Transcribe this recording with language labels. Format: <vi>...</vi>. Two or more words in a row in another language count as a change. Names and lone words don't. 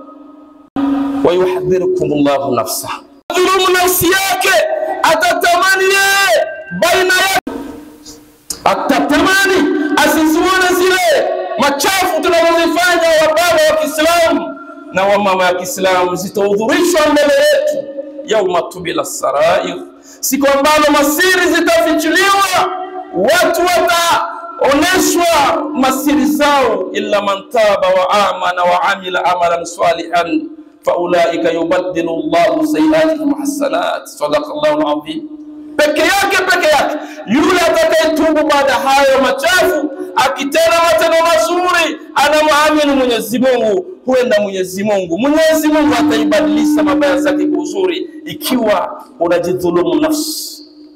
<ar>وَيُحَذِّرُكُمُ اللَّهُ نَفْسَهُ,</ar> <sw>dhulumu nafsi yake, atatamani yeye baina yake, atatamani asizione zile machafu tunazozifanya wa baba wa Kiislamu na wa mama ya Kiislamu, zitaudhurishwa mbele yetu</sw> <ar>يوم تبلى السرائر,</ar> <sw>siku ambayo masiri zitafichuliwa, watu wataoneshwa masiri zao.</sw> <ar>إلا من تاب وآمن وعمل عملا صالحا فأولئك يبدل الله سيئاتهم حسنات. صدق الله العظيم.</ar> <sw>Peke yake yule atakayetubu baada hayo machafu, akitenda matendo mazuri, anamwamini Mwenyezi Mungu, huenda Mwenyezi Mungu ataibadilisha mabaya zake kwa uzuri, ikiwa unajidhulumu nafsi.</sw>